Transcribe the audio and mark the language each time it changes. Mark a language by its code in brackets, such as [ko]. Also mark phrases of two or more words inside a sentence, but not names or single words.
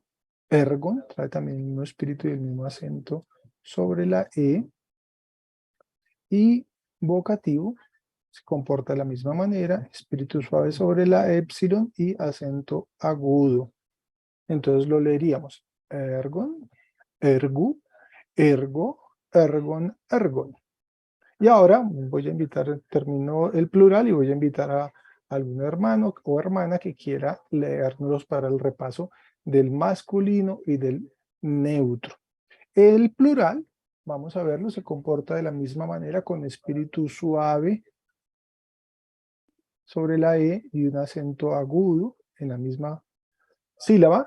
[es] Ergon trae también el mismo espíritu y el mismo acento sobre la E. Y vocativo se comporta de la misma manera, espíritu suave sobre la épsilon y acento agudo. Entonces lo leeríamos: ergon, ergu, ergo, ergon, ergon. Y ahora voy a invitar, termino el plural y voy a invitar a algún hermano o hermana que quiera leernos para el repaso del masculino y del neutro. El plural, vamos a verlo, se comporta de la misma manera con espíritu suave sobre la E y un acento agudo en la misma sílaba.